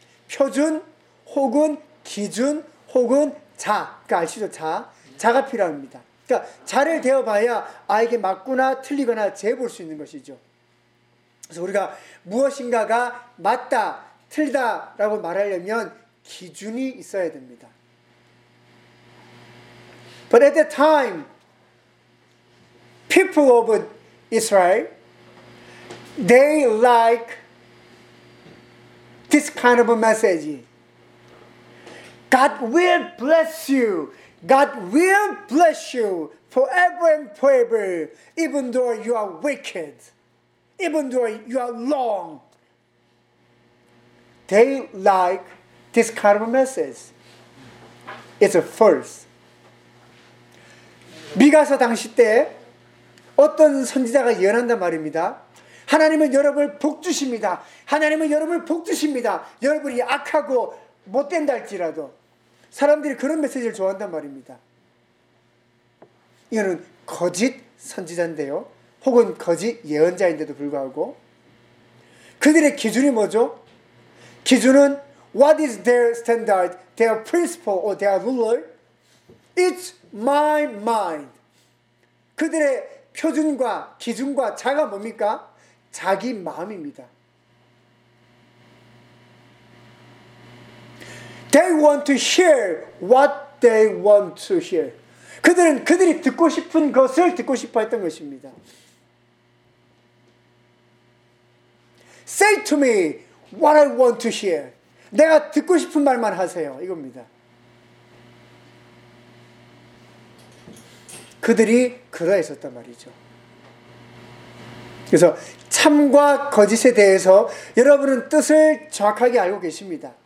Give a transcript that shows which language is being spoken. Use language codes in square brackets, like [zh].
[ko] 표준 혹은 기준 혹은 자, 그러니까 아시죠? 자, 자가 필요합니다. 그러니까 자를 대어봐야 아 이게 맞구나 틀리거나 재볼 수 있는 것이죠. 그래서 우리가 무엇인가가 맞다 틀리다 라고 말하려면 기준이 있어야 됩니다. [en] But at that time, people of Israel, they like this kind of a message. God will bless you. God will bless you forever and forever, even though you are wicked, even though you are wrong. They like this kind of a message. It's a false. [ko] 미가서 당시 때 어떤 선지자가 예언한단 말입니다. 하나님은 여러분을 복주십니다. 하나님은 여러분을 복주십니다. 여러분이 악하고 못된다 할지라도 사람들이 그런 메시지를 좋아한단 말입니다. 이거는 거짓 선지자인데요. 혹은 거짓 예언자인데도 불구하고 그들의 기준이 뭐죠? [en] 기준은 What is their standard, their principle, or their ruler? It's my mind. [ko] 그들의 표준과 기준과 자가 뭡니까? 자기 마음입니다. [en] They want to hear what they want to hear. [ko] 그들은 그들이 듣고 싶은 것을 듣고 싶어 했던 것입니다. [en] Say to me what I want to hear. [ko] 내가 듣고 싶은 말만 하세요. 이겁니다. 그들이 그러했었단 말이죠. 그래서 참과 거짓에 대해서 여러분은 뜻을 정확하게 알고 계십니다.